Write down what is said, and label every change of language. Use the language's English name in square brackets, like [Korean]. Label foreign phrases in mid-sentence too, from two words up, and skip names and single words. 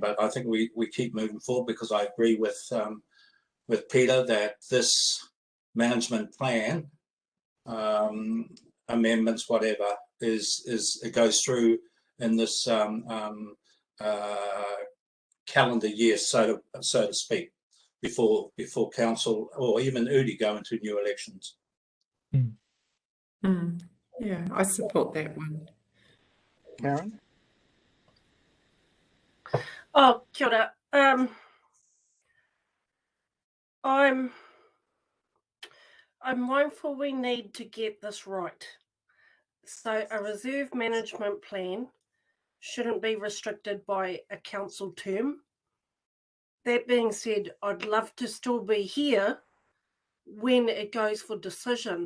[English] But I think we keep moving forward, because I agree with Peter that this management plan, amendments, whatever, it goes through in this calendar year, so to speak, before council or even Udi go into new elections. Yeah, I support that one. Karen? [Māori] Oh, kia ora. [English] I'm mindful we need to get this right. So a reserve management plan shouldn't be restricted by a council term. That being said, I'd love to still be here when it goes for decision.